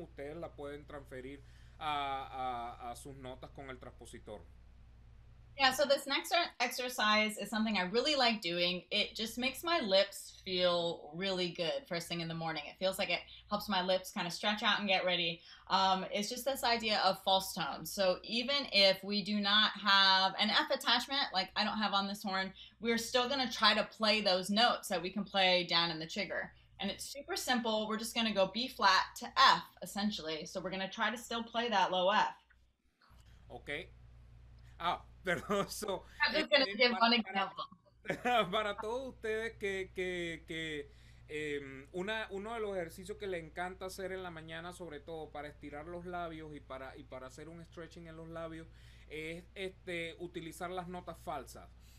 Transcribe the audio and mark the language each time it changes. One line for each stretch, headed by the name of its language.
Spanish: Ustedes la pueden transferir a sus notas con el transpositor.
English: Yeah, so this next exercise is something I really like doing. It just makes my lips feel really good first thing in the morning. It feels like it helps my lips kind of stretch out and get ready. It's just this idea of false tones. So even if we do not have an F attachment, like I don't have on this horn, we're still going to try to play those notes that we can play down in the trigger. And it's super simple. We're just going to go B flat to F, essentially. So we're going to try to still play that low F.
Spanish: Okay. Pero eso,
English: I'm just going to give one example.
Spanish: Para todos ustedes que uno de los ejercicios que le encanta hacer en la mañana, sobre todo para estirar los labios y para hacer un stretching en los labios, es utilizar las notas falsas.